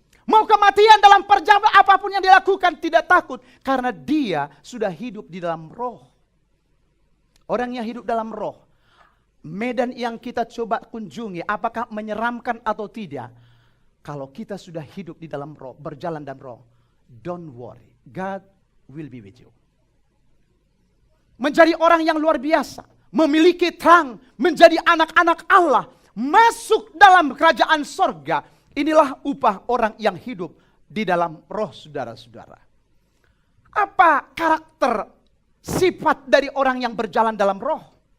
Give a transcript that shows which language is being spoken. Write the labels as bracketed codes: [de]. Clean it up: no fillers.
[id] Mau kematian dalam perjalanan apapun yang dilakukan tidak takut. Karena dia sudah hidup di dalam roh. Orang yang hidup dalam roh. Medan yang kita coba kunjungi apakah menyeramkan atau tidak. Kalau kita sudah hidup di dalam roh, berjalan dalam roh. [en] Don't worry, God will be with you. [id] Menjadi orang yang luar biasa. Memiliki terang, menjadi anak-anak Allah. Masuk dalam kerajaan sorga. Inilah upah orang yang hidup di dalam roh saudara-saudara. Apa karakter sifat dari orang yang berjalan dalam roh?